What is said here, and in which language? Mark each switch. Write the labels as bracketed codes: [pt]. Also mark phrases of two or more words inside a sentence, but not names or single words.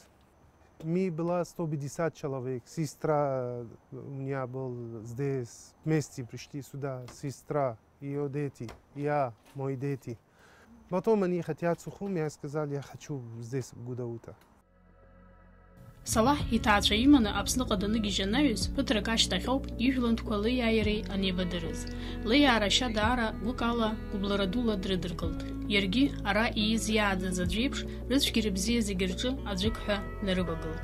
[ru] Мы было 150 человек, сестра у меня была здесь, вместе пришли сюда, сестра, ее дети, я, мои дети. Потом они хотят Сухум, я сказал, я хочу здесь в Гудаута. [ab] Салаҳ иҭаацәа иманы Аԥсныҟа даныгьежь анаҩс, ԥыҭрак ашьҭахьоуп ижәлантәқәа Лиааиреи анеибадырыз. Лиаа рашьа даара гәык ала гәыблара дула дрыдыркылт. Иаргьы ара ииз иааӡаз аӡә еиԥш рыцәгьара бзиа зегьы рҿы аӡәык ҳәа нарывагылт.